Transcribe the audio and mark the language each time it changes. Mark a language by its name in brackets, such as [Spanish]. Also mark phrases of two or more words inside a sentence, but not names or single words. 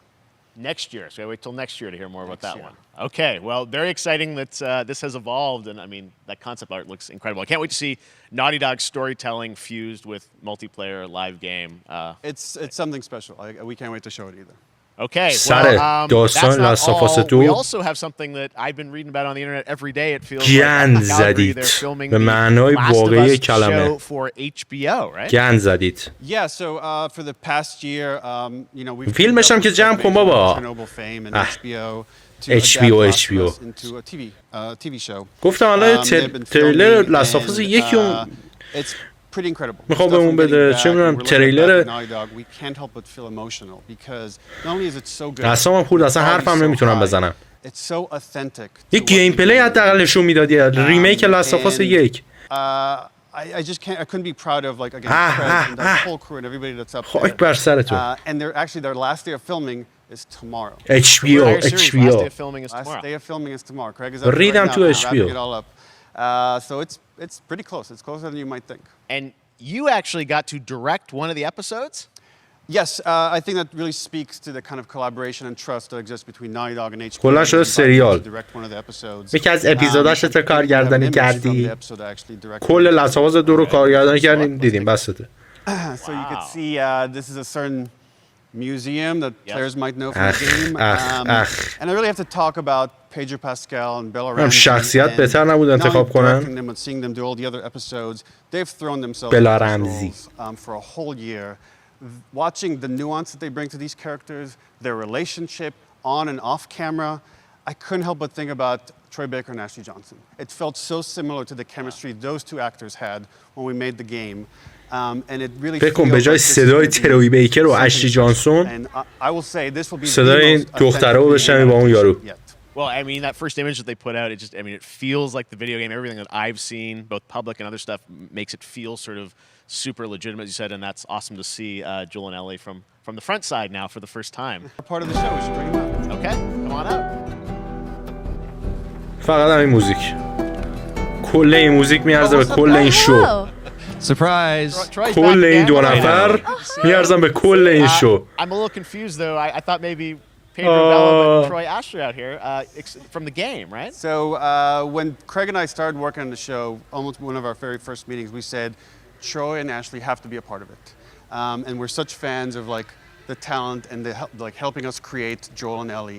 [English] Next year, so we wait till next year to hear more about that one. Okay, well, very exciting that this has evolved, and I mean that concept art looks incredible. I can't wait to see Naughty Dog's storytelling fused with multiplayer live game. It's something special. We can't wait to show it either. Okay, well, [Persian] داستان لاست آف آس 2 [English] we also have something that I've been reading about on the internet every day. It feels [Persian] گند [English] like [Persian] زدید به معنای واقعی کلمه. [English] for HBO, right? [Persian] گند زدید. [English] Yeah, so for the past year, you know, we've [Persian] فیلمش هم که جمع کن بابا. HBO [English] into a TV show. [Persian] گفتم الان تریلر لاست آف آس 1 [English] It's pretty incredible. [Persian] میخوام بهمون بده چه میدونم تریلر اصلا خورد اصلا حرفم نمیتونم بزنم. یه گیم پلی حداقل نشون میدادی ریمیک لاست آف آس 1. [English] I just can't. I couldn't be proud of like again Fred and the whole crew and everybody that's up there. [Persian] خاک بر سرتون. [English] And they're actually their last day of filming is tomorrow. HBO. Last day of filming is tomorrow. Last day of filming is tomorrow. Craig is Read them to HBO. It all up. So it's pretty close. It's closer than you might think. And you actually got to direct one of the episodes? Yes, I think that really speaks to the kind of collaboration and trust that exists between Naughty Dog and HBO. [Persian] کلا شده سریال. یکی از اپیزوداش تو کارگردانی کردی. کل لاست آف آس 2 رو کارگردانی کردیم دیدیم بسته. [English] So you could see this is a certain museum that players might know from the game. And I really have to talk about Pedro Pascal and Bella Ramsey. [Persian] شخصیت بهتر نبود انتخاب کنن. [English] Seeing them do all the other episodes, they've thrown themselves Bella Ramsey for a whole year. Watching the nuance that they bring to these characters, their relationship on and off camera, I couldn't help but think about Troy Baker and Ashley Johnson. It felt so similar to the chemistry those two actors had when we made the game. And it really [Persian] فکر کن به جای صدای تروی بیکر و اشلی جانسون صدای دختره رو بشنوی با اون یارو. [English] Well, I mean, that first image that they put out, it feels like the video game. Everything that I've seen, both public and other stuff, makes it feel sort of super legitimate, as you said, and that's awesome to see Joel and Ellie from the front side now for the first time. Part of the show, we should bring them out. Okay, come on out. [Persian] فقط همین موزیک. کل این موزیک میارزه به کل این شو. [English] Surprise! [Persian] کل این دو نفر میارزن به کل این شو. [English] I'm a little confused though. I thought maybe Pedro Bella and Troy Ashley out here from the game, right? So when Craig and I started working on the show, almost one of our very first meetings, we said Troy and Ashley have to be a part of it, and we're such fans of like the talent and the like helping us create Joel and Ellie.